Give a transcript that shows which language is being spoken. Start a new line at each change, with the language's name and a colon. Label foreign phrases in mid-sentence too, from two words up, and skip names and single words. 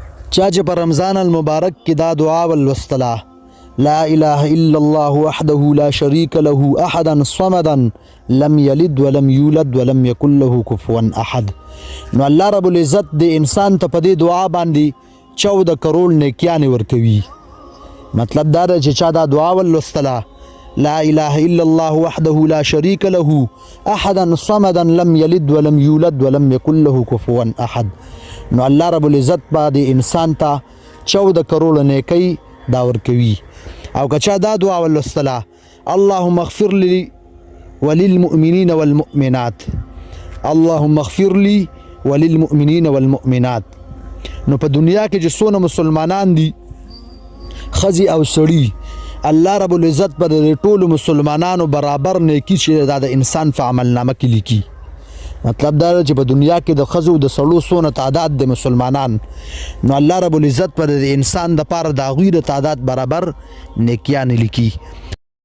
Pashto: چا چې په رمضان المبارک کې دا دعا ولوستله،
Arabic: لا اله الا الله وحده لا شريك له احدا صمدا لم يلد ولم يولد ولم يكن له كفوا احد،
Pashto: نو
Arabic: الله رب العزت
Pashto: د انسان ته په دې دعا باندې 14 کروڑ نیکیانې ورکوي. مطلب دا ده چې چا دا دعا ولوستله،
Arabic: لا اله الا الله وحده لا شريك له احدا صمدا لم يلد ولم يولد ولم يكن له كفوا احد،
Pashto: نو
Arabic: الله رب العزت
Pashto: با د انسان ته 14 کروڑ نیکی دا ورکوي. او که چا دا دعا ولوستله،
Arabic: اللهم اغفر لي وللمؤمنين والمؤمنات، اللهم اغفر لي وللمؤمنين والمؤمنات،
Pashto: نو په دنیا کې چې څونه مسلمانان دي ښځې او سړي،
Arabic: الله رب العزت
Pashto: په د ټولو مسلمانانو برابر نیکي چې دا د انسان په عملنامه کې لیکي. مطلب دا چې په دنیا کې د ښځو د سړو څونه تعداد د مسلمانان، نو
Arabic: الله رب العزت
Pashto: پر د انسان د پاره د هغوی د تعداد برابر نیکیانې لیکي.